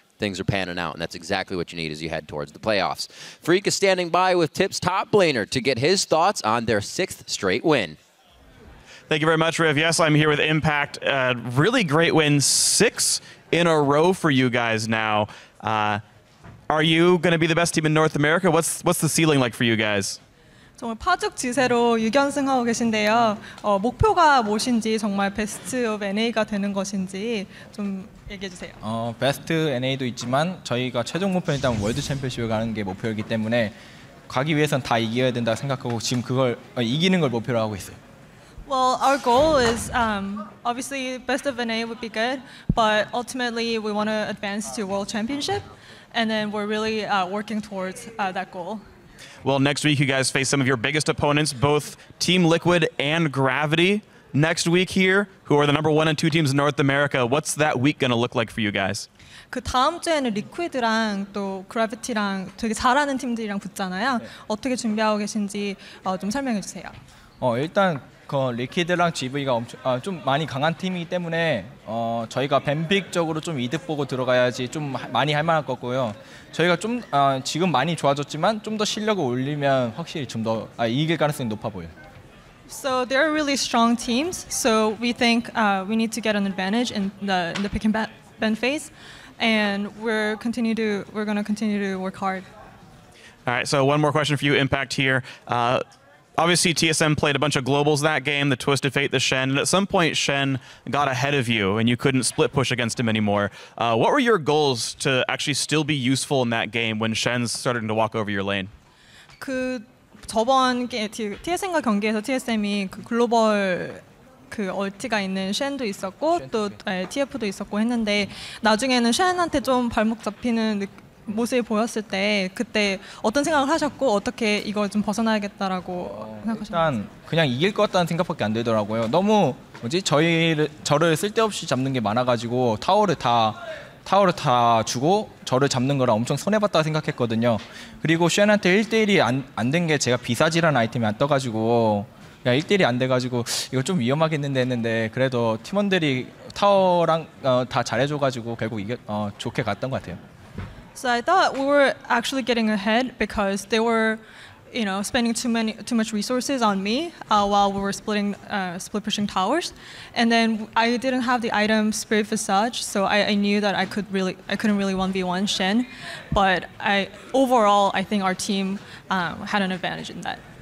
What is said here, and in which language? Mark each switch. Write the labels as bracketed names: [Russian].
[English] Things are panning out, and that's exactly what you need as you head towards the playoffs. Freak is standing by with Tip's top blaner to get his thoughts on their 6th straight win. Thank you very much, Riv. Yes, I'm here with Impact. Really great win, 6 in a row for you guys now. Are you going to be the best team in North America? What's the ceiling like for you guys? [Korean] 정말 파죽지세로 6연승하고 계신데요. 목표가 무엇인지 정말 베스트 오브 NA가 되는 것인지 좀 얘기해 주세요. 베스트 NA도 있지만 저희가 최종 목표는 일단 월드 챔피언십을 가는 게 목표이기 때문에 가기 위해선 다 이겨야 된다 생각하고 지금 그걸 이기는 걸 목표로 하고 있어요. [English] Well, our goal is obviously best of NA would be good, but ultimately we want to advance to World Championship, and then we're really working towards that goal. Well, next week you guys face some of your biggest opponents, both Team Liquid and Gravity. Next week here, who are the number 1 and 2 teams in North America. What's that week going to look like for you guys? [Korean] 그 다음 주에는 리퀴드랑 또 그래비티랑 되게 잘하는 팀들이랑 붙잖아요. 네. 어떻게 준비하고 계신지 좀 설명해 주세요. 일단 그 리퀴드랑 GV가 좀 많이 강한 팀이기 때문에 저희가 뱀픽적으로 좀 이득 보고 들어가야지 좀 많이 할 만할 거고요. 저희가 좀 지금 많이 좋아졌지만 좀 더 실력을 올리면 확실히 좀 더 이길 가능성이 높아 보여요. [English] So they're really strong teams. So we think we need to get an advantage in the pick and ban phase, and we're going to continue to work hard. All right. So one more question for you, Impact here. Obviously, TSM played a bunch of globals that game, the Twisted Fate, the Shen, and at some point, Shen got ahead of you, and you couldn't split push against him anymore. What were your goals to actually still be useful in that game when Shen's starting to walk over your lane? [Korean] 저번 TSM과 경기에서 TSM이 그 글로벌 그 얼티가 있는 쉔도 있었고 또 TF도 있었고 했는데 나중에는 쉔한테 좀 발목 잡히는 모습이 보였을 때 그때 어떤 생각을 하셨고 어떻게 이걸 좀 벗어나야겠다라고 생각하셨나요? 일단 그냥 이길 것 같다는 생각밖에 안 들더라고요. 너무 저를 쓸데없이 잡는 게 많아가지고 타워를 다 주고 저를 잡는 거라 엄청 손해봤다고 생각했거든요. 그리고 쉔한테 1대1이 안 된 게 제가 비사지라는 아이템이 안 떠가지고 1대1이 안 돼가지고 이거 좀 위험하겠는데 했는데 그래도 팀원들이 타워랑 다 잘해줘가지고 결국 좋게 갔던 것 같아요. [English] So I thought we were actually getting ahead because they were, spending too much resources on me while we were split pushing towers, and then I didn't have the item Spirit Visage, so I knew that I couldn't really 1v1 Shen, but overall I think our team had an advantage in that.